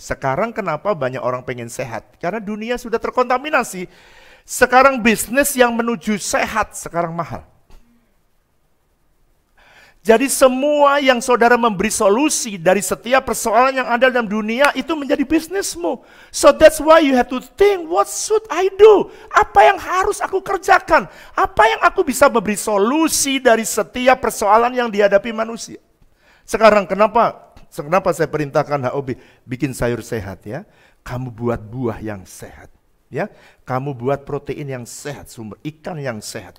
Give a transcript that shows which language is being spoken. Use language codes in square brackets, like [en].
[id] Sekarang kenapa banyak orang pengen sehat? Karena dunia sudah terkontaminasi. Sekarang bisnis yang menuju sehat sekarang mahal. Jadi semua yang saudara memberi solusi dari setiap persoalan yang ada dalam dunia itu menjadi bisnismu. [en] So that's why you have to think, what should I do? [id] Apa yang harus aku kerjakan? Apa yang aku bisa memberi solusi dari setiap persoalan yang dihadapi manusia? Sekarang kenapa saya perintahkan HOB bikin sayur sehat ya? Kamu buat buah yang sehat. Ya, kamu buat protein yang sehat, sumber ikan yang sehat.